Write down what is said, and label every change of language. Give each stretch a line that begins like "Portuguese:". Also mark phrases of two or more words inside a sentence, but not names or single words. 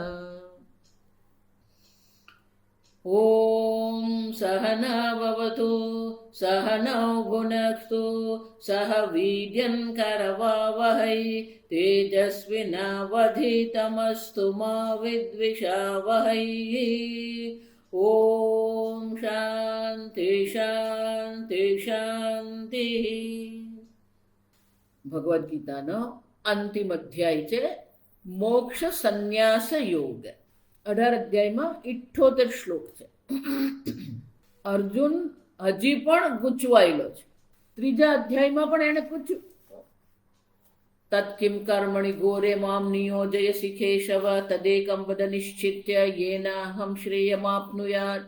Sanskrit: ॐ सहना भवतु सहनौ भुनक्तु सह वीर्यं करवावहै तेजस्विनावधीतमस्तु मा विद्विषावहै। ॐ शान्ति शान्ति शान्तिः।
Gujarati: ભગવદ્ગીતાનો અંતિમ અધ્યાય છે મોક્ષ સંન્યાસ યોગ। 18 અધ્યાયમાં 78 શ્લોક છે। અર્જુન હજી પણ ગૂંચવાયેલો છે। ત્રીજા અધ્યાયમાં પણ એને પૂછ્યું
Sanskrit: तत्किम कर्मणि घोरे माम नियोजयसी केशव तदेकम वद निश्चित्य येनाहम श्रेयमाप्नुयात।